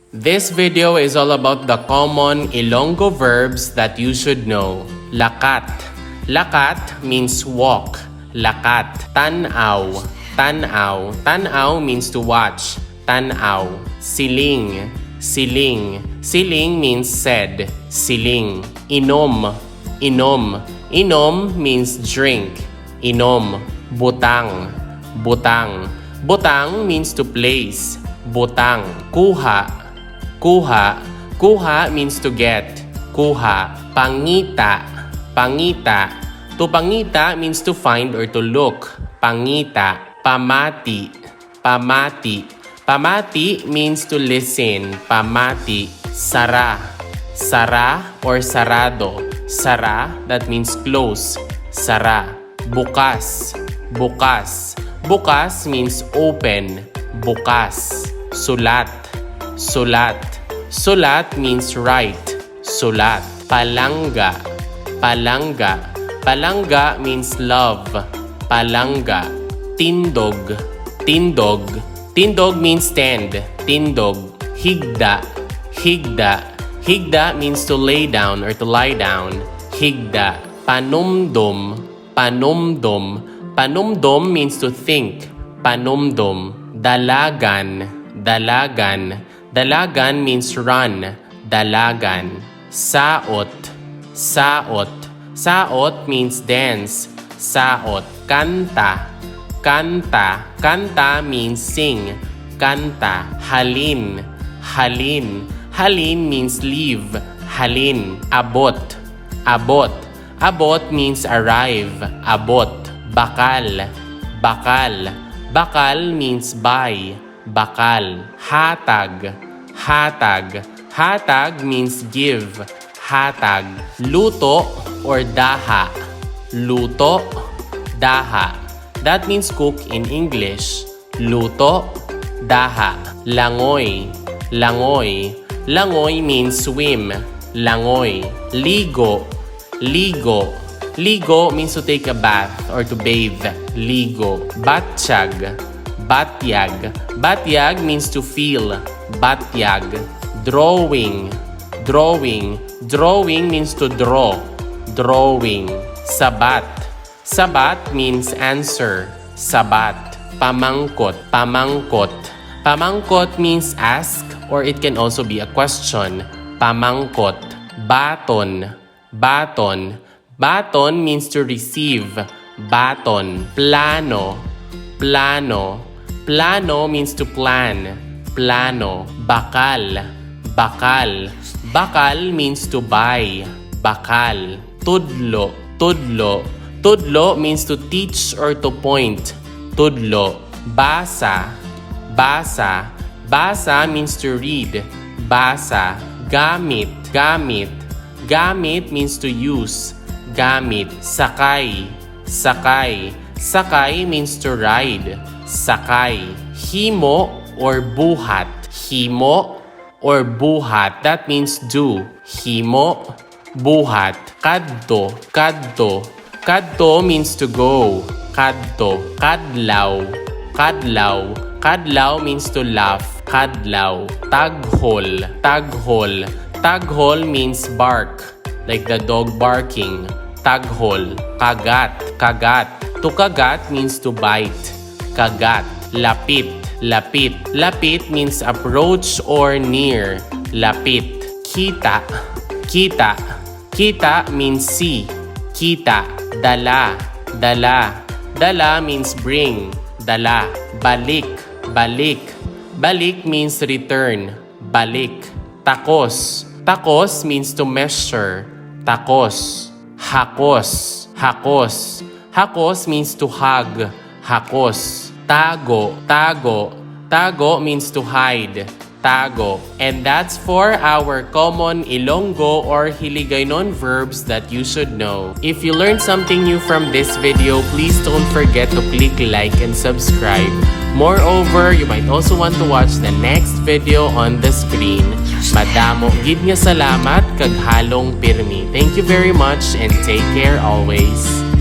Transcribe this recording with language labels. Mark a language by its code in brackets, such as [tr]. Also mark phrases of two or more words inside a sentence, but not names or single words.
[en] This video is all about the common Ilonggo verbs that you should know. Lakat. Lakat means walk. [hil] Lakat. Tanaw. Tanaw. [en] Tanaw means to watch. [hil] Tanaw. Siling. [en] Siling. Siling means said. [hil] Siling. Inom. [en] Inom. Inom means drink. [hil] Inom. Butang. Butang. [en] Butang means to place. [hil] Butang. Kuha. [en] Kuha. Kuha means to get. [hil] Kuha. [en] Pangita. Pangita. To pangita means to find or to look. [hil] Pangita. Pamati. Pamati. [en] Pamati means to listen. [hil] Pamati. Sara. Sara or sarado. Sara, [en] that means close. [hil] Sara. [en] Bukas. Bukas. Bukas means open. [hil] Bukas. Sulat. Sulat. [en] Sulat means write. [hil] Sulat. [en] Palangga. Palangga. Palangga means love. [hil] Palangga. Tindog. Tindog. [en] Tindog means stand. [hil] Tindog. Higda. Higda. [en] Higda means to lay down or to lie down. [hil] Higda. Panumdum. Panumdum. [en] Panumdum means to think. [hil] Panumdum. [en] Dalagan. Dalagan. Dalagan means run. [hil] Dalagan. Saot. Saot. [en] Saot means dance. Saot. Kanta. Kanta. Kanta means sing. [hil] Kanta. Halin. Halin. [en] Halin means leave. [hil] Halin. Abot. [en] Abot. Abot means arrive. [hil] Abot. [en] Bakal. Bakal. Bakal means buy. [hil] Bakal. Hatag. Hatag. [en] Hatag means give. [hil] Hatag. Luto or daha. Luto, daha. [en] That means cook in English. [hil] Luto, daha. Langoy. [en] Langoy. Langoy means swim. [hil] Langoy. Ligo. Ligo. [en] Ligo means to take a bath or to bathe. [hil] Ligo. Batsyag. Batyag. [en] Batyag means to feel. Batyag. Drawing. Drawing. Drawing means to draw. Drawing. Sabat. Sabat means answer. [hil] Sabat. Pamangkot. Pamangkot. [en] Pamangkot means ask or it can also be a question. [hil] Pamangkot. Baton. Baton. [en] Baton means to receive. [hil] Baton. [en] Plano. Plano. Plano means to plan. [hil] Plano. Bakal. Bakal. [en] Bakal means to buy. [hil] Bakal. Tudlo. Tudlo. [en] Tudlo means to teach or to point. [hil] Tudlo. Basa. Basa. [en] Basa means to read. [hil] Basa. [en] Gamit. Gamit. Gamit means to use. [hil] Gamit. Sakay. Sakay. [en] Sakay means to ride. [hil] Sakay. Himo or buhat. Himo or buhat. [en] That means do. [hil] Himo, buhat. Kadto. Kadto. [en] Kadto means to go. [hil] Kadto. [en] Kadlaw. Kadlaw. Kadlaw means to laugh. [hil] Kadlaw. [en] Taghol. Taghol. Taghol means bark. Like the dog barking. [hil] Taghol. Kagat. Kagat. [en] To kagat means to bite. [hil] Kagat. Lapit. Lapit. [en] Lapit means approach or near. Lapit. Kita. Kita. Kita means see. [hil] Kita. [en] Dala. Dala. Dala means bring. [hil] Dala. Balik. Balik. [en] Balik means return. [hil] Balik. Takos. [en] Takos means to measure. [hil] Takos. [en] Hakos. Hakos. Hakos means to hug. [hil] Hakos. Tago. Tago. Tago means to hide. Tago. [en] And that's for our common Ilonggo or Hiligaynon verbs that you should know. If you learned something new from this video, please don't forget to click like and subscribe. Moreover, you might also want to watch the next video on the screen. [hil] Madamo gid nga salamat kag halong pirmi. [en] Thank you very much and take care always.